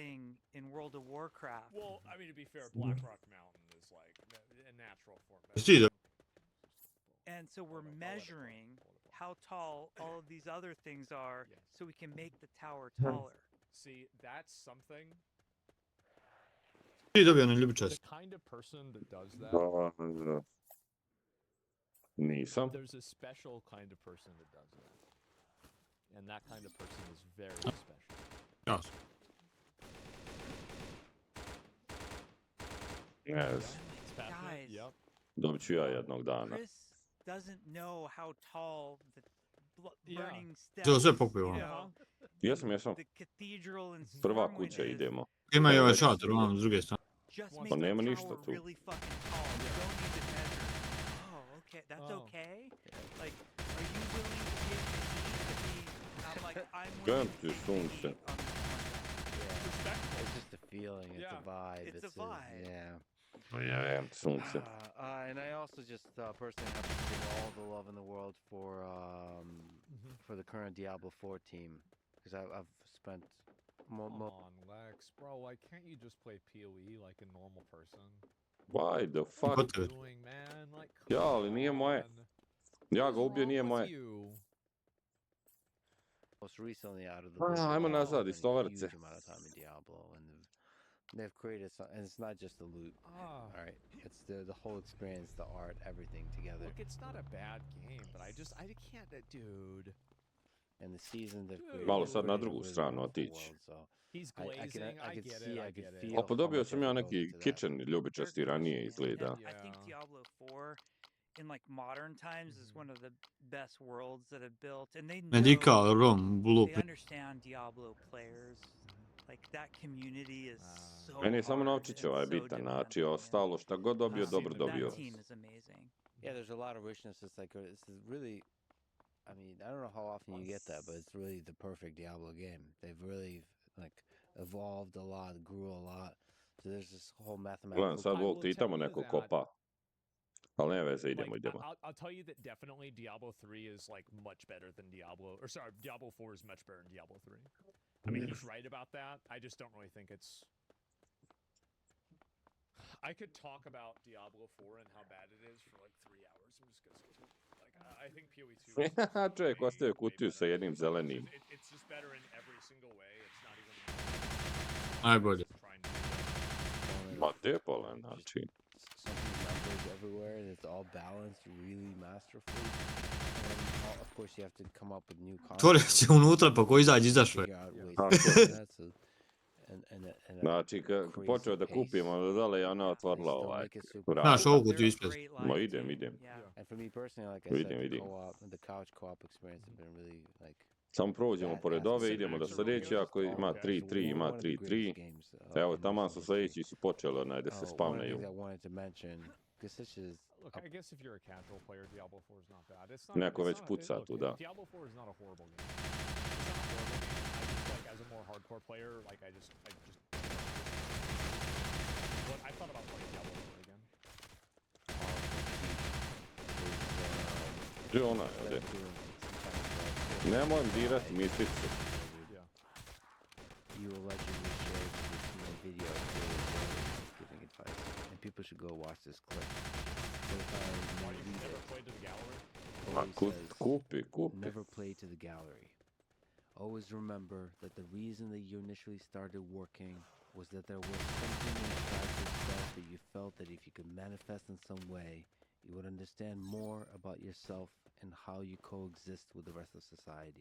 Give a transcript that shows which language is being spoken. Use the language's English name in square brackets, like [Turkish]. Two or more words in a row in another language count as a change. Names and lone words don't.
[English] thing in World of Warcraft. Well, I mean, to be fair, Blackrock Mountain is like a natural form. See, the- And so we're I'll let it go, measuring I'll let it go. how tall all of these other things are Yes. so we can make the tower taller. See, that's something. [Croatian] Ti dobio na ljubičast. [English] The kind of person that does that, [Croatian] Da. Nisam. [English] there's a special kind of person that does that. And that kind of person is very special. [Croatian] Jasno. [English] Yes. It's passionate. Guys. Yep. [Croatian] Dobit ću ja jednog dana. [English] Chris doesn't know how tall the Yeah. burning steps, [Croatian] To sve popio. [English] you [Croatian] ono. [English] know, [Croatian] Jesam, jesam. [English] the cathedral and [Croatian] Prva [English] Stormwind [Croatian] kuća [English] is. [Croatian] idemo. Ima i ovaj šator, vam s druge strane. [English] Just [Croatian] Pa [English] make the [Croatian] nema [English] tower [Croatian] ništa tu. [English] really fucking tall. You don't need to measure. Oh, okay. That's Oh. okay? Like, are you willing to give me to be... I'm like, I'm [Croatian] Gledam [English] willing to [Croatian] ti [English] take the [Croatian] sunce. [English] heat on this one. Yeah. Respectable. It's just a feeling. It's Yeah. a vibe. It's a vibe. Yeah. [Croatian] Ja, sunce. [English] And I also just personally have to give all the love in the world for the current Diablo 4 team because I've spent Come on, Lex, bro. Why can't you just play PoE like a normal person? Why the What fuck? are you doing, man? Like, [Croatian] Ja, [English] come [Croatian] ali nije moje. [English] on. [Croatian] Ja [English] What [Croatian] ga [English] is [Croatian] ubio, [English] wrong [Croatian] nije [English] with [Croatian] moje. [English] you? most recently out of the Ah, Blizzard, [Croatian] ajmo [English] I've [Croatian] nazad, [English] spent [Croatian] iz [English] a [Croatian] Tovarce. [English] huge amount of time in Diablo, and they've created some, and it's not just the loot. Ah. All right, it's the whole experience, the art, everything together, Look, it's not a bad game, but I can't, dude. and the season they've Dude. created. [Croatian] Malo sad na [English] created [Croatian] drugu [English] really [Croatian] stranu [English] wonderful [Croatian] otići. [English] world, so He's I can- glazing. I could get see, it. I I could get it. feel- [Croatian] A pa dobio sam ja [English] how much [Croatian] neki [English] effort goes into that. [Croatian] kitchen ljubičasti [English] Fair [Croatian] ranije [English] question, man. [Croatian] izgleda. [English] And I think Yeah. Diablo 4 in like modern times is one of the best worlds that have built, and they [Croatian] Ne dica [English] know Rom they Blueprint. understand Diablo players. Like that community is so [Croatian] Meni je samo [English] hard [Croatian] novčić [English] and [Croatian] ovaj [English] so [Croatian] bitan, znači [English] demanding, and, [Croatian] ostalo šta god dobio, [English] Um, [Croatian] dobro [English] that dobio. that team is amazing. Yeah, there's a lot of richness. It's like this is really. I mean, I don't know how often you get that, but it's really the perfect Diablo game. They've really like evolved a lot, grew a lot. So there's this whole mathematical. [Croatian] Gledam sad [English] I will [Croatian] Volti i tamo [English] tell you [Croatian] neko [English] that- [Croatian] kopa. Ali ne veze, [English] Like, [Croatian] idemo. [English] I'll tell you that definitely Diablo 3 is like much better than Diablo, or sorry, Diablo 4 is much better than Diablo 3. I mean, he's right about that. I just don't really think it's. I could talk about Diablo 4 and how bad it is for like 3 hours. I'm just gonna skip it. Like, I think PoE 2. is [Croatian] Čovjek [English] way, [Croatian] ostaje [English] way [Croatian] kutiju sa [English] better. [Croatian] jednim zelenim. [English] It's just better in every single way. It's not even. [Croatian] Najbolje. [English] Just trying to do that. [Croatian] Ma depala, znači. [English] Something numbers everywhere, and it's all balanced really masterfully. And of course, you have to come up with new [Croatian] Tvorio [English] concepts. [Croatian] se unutra, pa ko izađe, izašao je. [English] Figure out ways [Croatian] Tako [English] to [Croatian] je. [English] do that, so, and [Croatian] Znači, kad počeo da kupim, onda dole je ona otvorila ovaj. Znaš, vrata. ovu [English] They're [Croatian] kuću [English] a [Croatian] ispred. [English] great [Croatian] Ma [English] live [Croatian] idem, [English] team. idem. Yeah. And for me personally, like I [Croatian] Vidim, [English] said, the [Croatian] vidim. [English] co-op, the couch co-op experience has been really like. [Croatian] Samo prođemo [English] That [Croatian] pored [English] aspect [Croatian] ove, [English] of [Croatian] idemo [English] it [Croatian] do [English] is [Croatian] sljedeće, [English] really [Croatian] ako ima [English] awesome. [Croatian] 3-3, [English] It's [Croatian] ima [English] one of the [Croatian] 3-3. [English] greatest games, [Croatian] Evo, [English] in [Croatian] taman [English] recent [Croatian] su [English] history. [Croatian] sljedeći su počeli onaj da se [English] One of the [Croatian] spavnaju. [English] things I wanted to mention, because this is Look, I guess if you're a casual player, Diablo 4 is not bad. It's not. [Croatian] Neko [English] it's [Croatian] već [English] not [Croatian] puca [English] look, tu, da. Diablo 4 is not a horrible game. It's not a horrible game. I just like as a more hardcore player, like I just. What I thought about playing Diablo 4 again. [Croatian] Gdje ona je ovdje? Nemoj dirati misticu. [English] Yeah. you allegedly shared this video giving advice, and people should go watch this clip. But if I Why may you read never it, played to the gallery? [Croatian] Ma [English] Chloe says, [Croatian] kupi. [English] never play to the gallery. Always remember that the reason that you initially started working was that there was something inside yourself that you felt that if you could manifest in some way, you would understand more about yourself and how you coexist with the rest of society.